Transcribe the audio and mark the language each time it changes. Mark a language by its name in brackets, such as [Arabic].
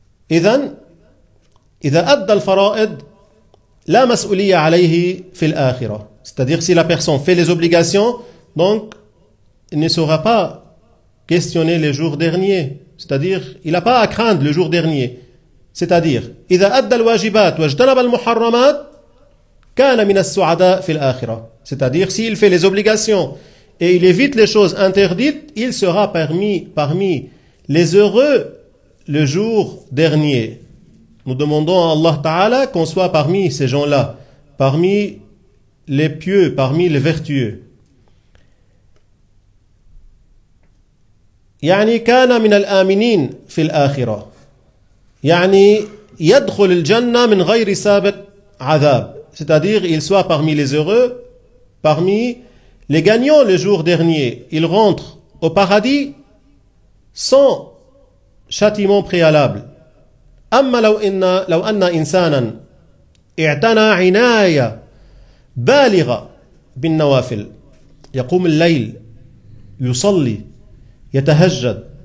[Arabic] إذن إذا أدى الفرائض لا مسؤولية عليه في الآخرة. [French] C'est-à-dire si la personne fait les obligations, donc il ne sera pas questionné les jours derniers. C'est-à-dire il n'a pas à craindre le jour dernier. C'est-à-dire [Arabic] إذا أدى الواجبات واجتنب المحرمات كان من السعداء في الآخرة. [French] C'est-à-dire s'il fait les obligations et il évite les choses interdites, il sera parmi les heureux le jour dernier. Nous demandons à Allah Ta'ala qu'on soit parmi ces gens-là, parmi les pieux, parmi les vertueux. [Arabic] يعني كان من الآمنين في الآخرة. يعني يدخل الجنة من غير سابق عذاب. [French] C'est-à-dire il soit parmi les heureux, parmi les gagnants le jour dernier. Il rentre au paradis sans châtiment préalable. [Arabic] أما لو أن إنسانا اعتنى عناية بالغة بالنوافل يقوم الليل يصلي يتهجد